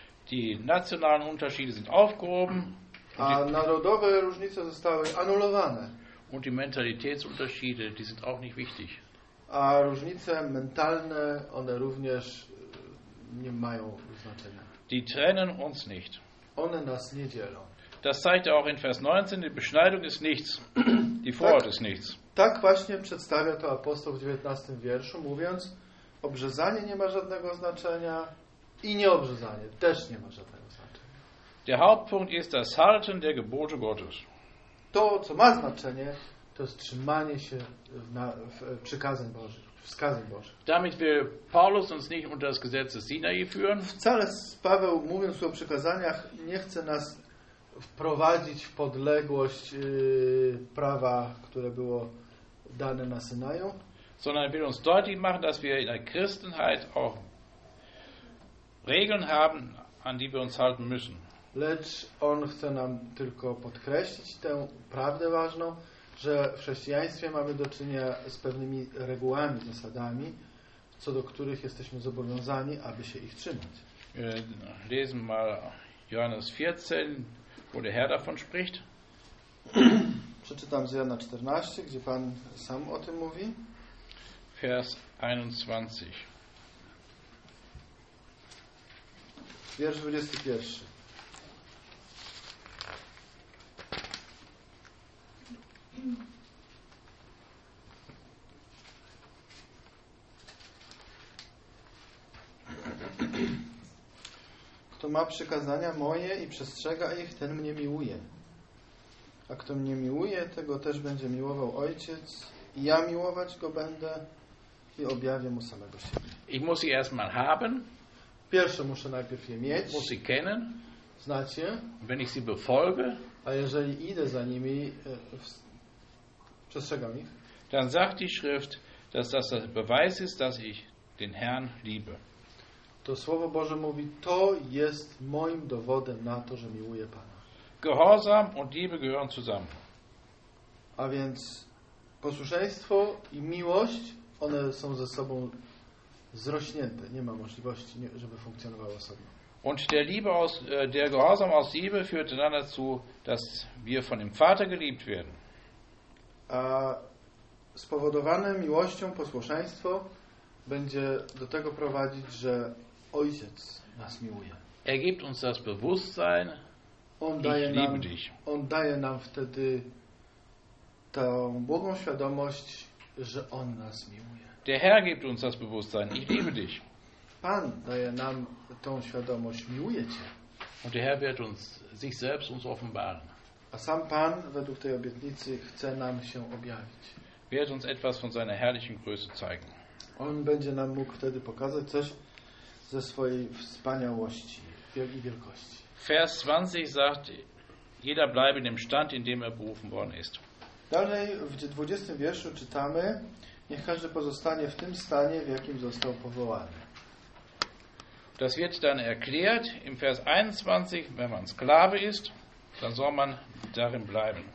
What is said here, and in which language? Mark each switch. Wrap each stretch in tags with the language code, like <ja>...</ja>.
<de>Die nationalen Unterschiede sind aufgehoben.</de> <pl>A narodowe różnice zostały anulowane.</pl> <de>Und die Mentalitätsunterschiede, die sind auch nicht wichtig.</de> <pl>A różnice mentalne, one również nie mają znaczenia.</pl> <de>Die trennen uns nicht.</de> <pl>One nas nie dzielą.</pl> <de>Das zeigt er auch in Vers 19, die Beschneidung ist nichts, die Vorhaut ist nichts.</de> <pl>Tak właśnie przedstawia to apostoł w 19 wierszu, mówiąc, obrzezanie nie ma żadnego znaczenia i nieobrzezanie też nie ma żadnego znaczenia.</pl> <de>Der Hauptpunkt ist das Halten der Gebote Gottes.</de> <pl>To, co ma znaczenie, to jest trzymanie się w przykazań Bożych, wskazań Bożych.</pl> <de>Damit wir Paulus uns nicht unter das Gesetz des Sinai führen.</de> <pl>Wcale Paweł, mówiąc o przykazaniach, nie chce nas wprowadzić w podległość prawa, które było dane na Synaju,</pl> <de>sondern will uns deutlich machen, dass wir in der Christenheit auch Regeln haben, an die wir uns halten müssen.</de> <pl>Lecz on chce nam tylko podkreślić tę prawdę ważną, że w chrześcijaństwie mamy do czynienia z pewnymi regułami, zasadami, co do których jesteśmy zobowiązani, aby się ich trzymać.</pl> <de>Lesen mal Johannes 14, wo der Herr davon spricht.</de> <pl>Przeczytam z Jana 14, gdzie Pan sam o tym mówi.</pl> <de>Vers 21.</de> <pl>Wiersz 21. Kto ma przykazania moje i przestrzega ich, ten mnie miłuje. A kto mnie miłuje, tego też będzie miłował Ojciec i ja miłować go będę i objawię mu samego siebie.</pl> <de>Ich muss sie erstmal haben.</de> <pl>Pierwsze muszę najpierw je mieć.</pl> <de>Muss sie kennen.</de> <pl>Znać je.</pl> <de>Wenn ich sie befolge.</de> <pl>A jeżeli idę za nimi, przestrzegam ich.</pl> <de>Dann sagt die Schrift, dass das der Beweis ist, dass ich den Herrn liebe.</de> <pl>To Słowo Boże mówi, to jest moim dowodem na to, że miłuję Pana.</pl> <de>Gehorsam und Liebe gehören zusammen.</de> <pl>A więc posłuszeństwo i miłość, one są ze sobą zrośnięte. Nie ma możliwości, żeby funkcjonowały osobno.</pl> <de>Und der Liebe aus, der Gehorsam aus Liebe führt dann dazu, dass wir von dem Vater geliebt werden.</de> <pl>A spowodowane miłością posłuszeństwo będzie do tego prowadzić, że Ojciec nas miłuje.</pl> <de>Er gibt uns das Bewusstsein,</de> <pl>on daje</pl> <de>ich liebe dich.</de> <pl>On daje nam wtedy tą błogą świadomość, że On nas miłuje.</pl> <de>Der Herr gibt uns das Bewusstsein, ich liebe dich.</de> <pl>Pan daje nam tą świadomość, miłuje Cię.</pl> <de>Und der Herr wird uns sich selbst uns offenbaren.</de> <pl>A sam Pan według tej obietnicy chce nam się objawić.</pl> <de>Wird uns etwas von seiner herrlichen Größe zeigen.</de> <pl>On będzie nam mógł wtedy pokazać coś ze swojej wspaniałości i wielkości.</pl> <de>Vers 20 sagt, jeder bleibe in dem Stand, in dem er berufen worden ist.</de> <pl>Dalej w 20 wierszu czytamy, niech każdy pozostanie w tym stanie, w jakim został powołany.</pl> <de>Das wird dann erklärt im Vers 21, wenn man Sklave ist, dann soll man darin bleiben.</de>